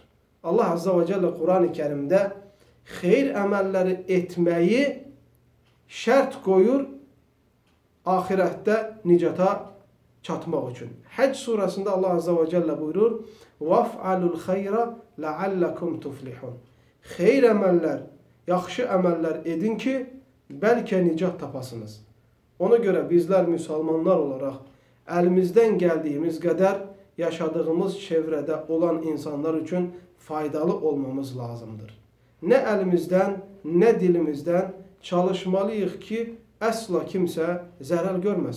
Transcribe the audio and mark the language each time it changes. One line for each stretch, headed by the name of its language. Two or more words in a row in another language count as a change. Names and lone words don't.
Azerbaijani: Allah
Arabic: عز وجل
Azerbaijani: Kur'an-ı Kerim'de xeyir əməlləri etməyi şərt qoyur ahirette nicata çatmaq üçün. Həcc surasında Allah
Arabic: عز وجل
Azerbaijani: buyurur:
Arabic: وَفْعَلُوا الْخَيْرَ لَعَلَّكُمْ تُفْلِحُونَ.
Azerbaijani: Xeyir əməllər, yaxşı əməllər edin ki, bəlkə nicat tapasınız.
Turkish: Ona göre bizler Müslümanlar olarak elimizden geldiğimiz kadar yaşadığımız çevrede olan insanlar için faydalı olmamız lazımdır. Ne elimizden ne dilimizden çalışmalıyıq ki asla kimse zarar görmesin.